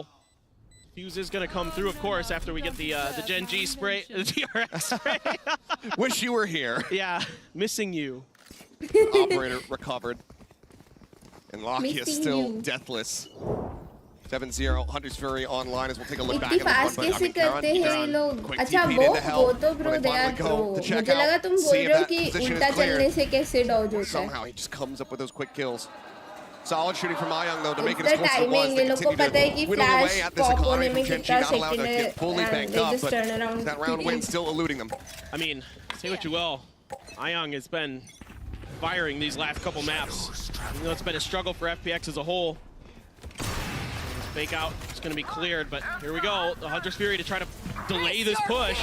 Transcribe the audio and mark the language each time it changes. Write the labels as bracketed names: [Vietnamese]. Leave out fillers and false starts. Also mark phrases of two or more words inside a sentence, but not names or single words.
[English] Fuse is going to come through, of course, after we get the Gen G spray, the TRX spray. Wish you were here. Yeah, missing you. Operator recovered. And Lakia is still deathless. 7-0, Hunter's Fury online as we'll take a look back at [Hindi] फास्ट कैसे करते हैं ये लोग अच्छा वो तो [English] bro they are pro [Hindi] मुझे लगा तुम बोल रहे हो कि उल्टा चलने से कैसे डॉज होता है [English] Somehow he just comes up with those quick kills. Solid shooting from Ayang though to make it the as close as it was. timing, [Hindi] ये लोग को पता है कि [English] flash pop [Hindi] होने में कितना second है [English] get fully banked they up, just but turn around that round win still eluding them. I mean, say what you will, Ayang has been firing these last couple maps. You know, it's been a struggle for FPX as a whole. Fake out, it's going to be cleared, but here we go. The Hunter's Fury to try to delay this push.